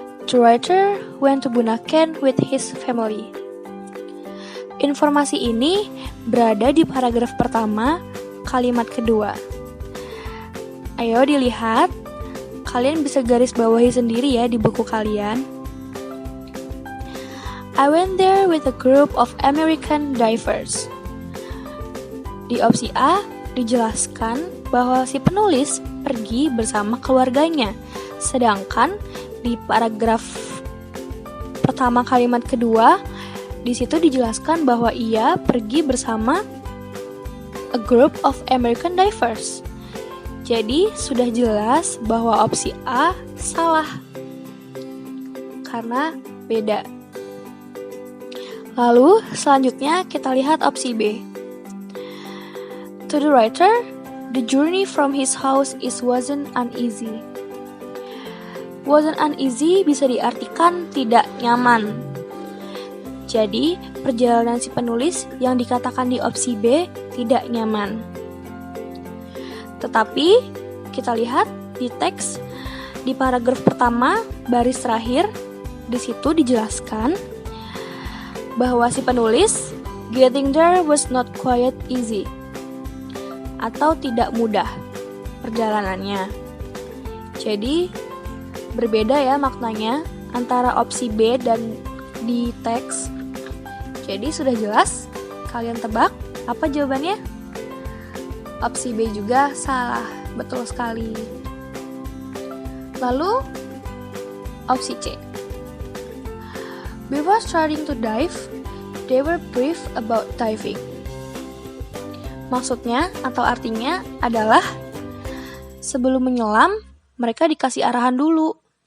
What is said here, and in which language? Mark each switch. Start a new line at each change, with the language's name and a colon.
English: The writer went to Bunaken with his family.
Indonesian: Informasi ini berada di paragraf pertama, kalimat kedua. Ayo dilihat, kalian bisa garis bawahi sendiri ya di buku kalian.
English: I went there with a group of American divers.
Indonesian: Di opsi A dijelaskan bahwa si penulis pergi bersama keluarganya, sedangkan di paragraf pertama kalimat kedua, di situ dijelaskan bahwa ia pergi bersama
English: a group of American divers.
Indonesian: Jadi sudah jelas bahwa opsi A salah karena beda. Lalu selanjutnya kita lihat opsi B.
English: To the writer, the journey from his house wasn't uneasy. Wasn't uneasy
Indonesian: bisa diartikan tidak nyaman. Jadi, perjalanan si penulis yang dikatakan di opsi B tidak nyaman. Tetapi, kita lihat di teks di paragraf pertama, baris terakhir, di situ dijelaskan bahwa si penulis
English: getting there was not quite easy
Indonesian: atau tidak mudah perjalanannya. Jadi, berbeda ya maknanya antara opsi B dan di teks. Jadi sudah jelas? Kalian tebak apa jawabannya? Opsi B juga salah, betul sekali. Lalu opsi C.
English: Before starting to dive, they were briefed about diving.
Indonesian: Maksudnya atau artinya adalah sebelum menyelam, mereka dikasih arahan dulu.